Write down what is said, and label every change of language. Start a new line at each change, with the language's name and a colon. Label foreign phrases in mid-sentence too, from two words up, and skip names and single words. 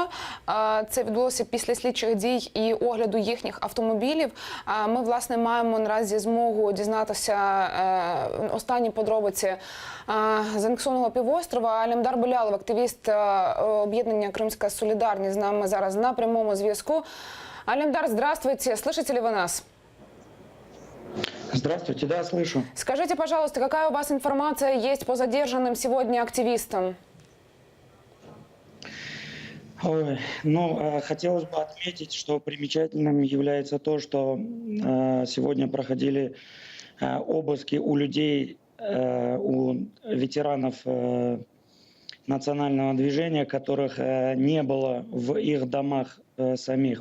Ukrainian: Це відбулося після слідчих дій і огляду їхніх автомобілів. Ми, власне, маємо наразі змогу дізнатися останні подробиці з анексованого півострова. Алімдар Белялов, активіст об'єднання «Кримська солідарність», з нами зараз на прямому зв'язку.
Russian: Алимдар, здравствуйте. Слышите ли вы нас? Здравствуйте, да, слышу. Скажите, пожалуйста, какая у вас информация есть по задержанным сегодня активистам? Ой, хотелось бы отметить, что примечательным является то, что сегодня проходили обыски у людей, у ветеранов национального движения, которых не было в их домах самих.